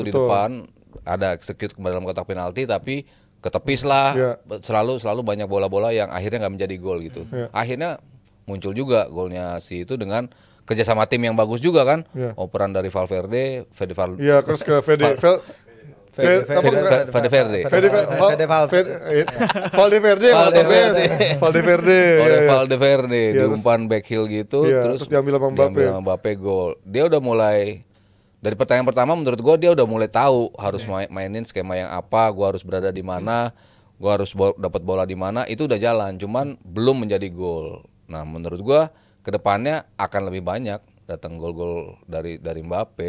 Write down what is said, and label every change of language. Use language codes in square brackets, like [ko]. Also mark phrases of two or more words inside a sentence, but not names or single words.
[id] Betul. Di depan ada execute ke dalam kotak penalti tapi ketepis lah. Selalu banyak bola-bola yang akhirnya nggak menjadi gol gitu. Akhirnya muncul juga golnya si itu dengan kerjasama tim yang bagus juga kan, operan dari Valverde, terus ke Valverde diumpan [en] back heel [id] gitu, terus diambil sama Mbappe gol. Dia udah mulai dari pertandingan pertama menurut gua dia udah mulai tahu harus mainin skema yang apa, gua harus berada di mana, gua harus dapat bola di mana, itu udah jalan, cuman belum menjadi gol. Nah, menurut gua kedepannya akan lebih banyak datang gol-gol dari Mbappe.